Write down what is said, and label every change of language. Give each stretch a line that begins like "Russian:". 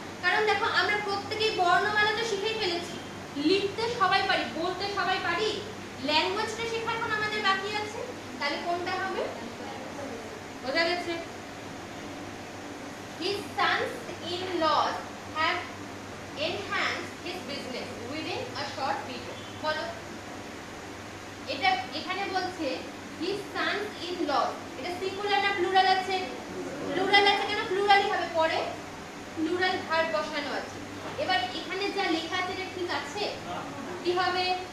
Bangla: কারণ দেখো আমরা প্রত্যেকেই বর্ণমালা তো শিখেই ফেলেছি, লিখতে সবাই পারি, বলতে সবাই পারি, ল্যাঙ্গুয়েজটা শেখা এখন আমাদের বাকি আছে, তাহলে কোনটা হবে? বোঝা গেছে?
English: His sons-in-laws have enhanced his business within a short period.
Bangla: বলো, এটা এখানে বলছে
English: his sons-in-laws,
Bangla: এটা সিঙ্গুলার না প্লুরাল আছে? প্লুরাল আছে, কেন প্লুরালই হবে, পরে প্লুরাল ভার্ব বসানো আছে। এবার এখানে যা লেখা আছে এটা ঠিক আছে? কি হবে?